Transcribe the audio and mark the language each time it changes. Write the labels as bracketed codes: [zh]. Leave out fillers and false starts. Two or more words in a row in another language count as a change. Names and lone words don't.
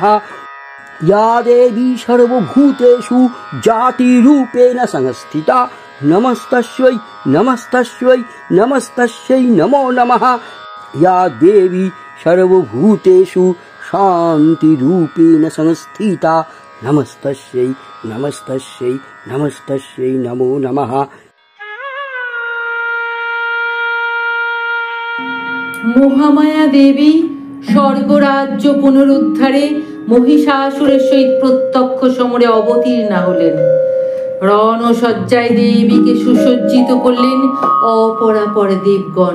[sa] या देवी सर्वभूतेषु जातिरूपेण संस्थिता नमस्तस्यै नमस्तस्यै नमस्तस्यै नमो नमः। या देवी सर्वभूतेषु शान्तिरूपेण संस्थिता नमस्तस्यै नमस्तस्यै नमस्तस्यै नमो नमः। [bn] মহামায়া দেবী স্বর্গরাজ্য পুনরুদ্ধারে মহিষাসুরের সহিত প্রত্যক্ষ সমরে অবতীর্ণা হলেন। রণসজ্জায় দেবীকে সুসজ্জিত করলেন অপরাপর দেবগণ।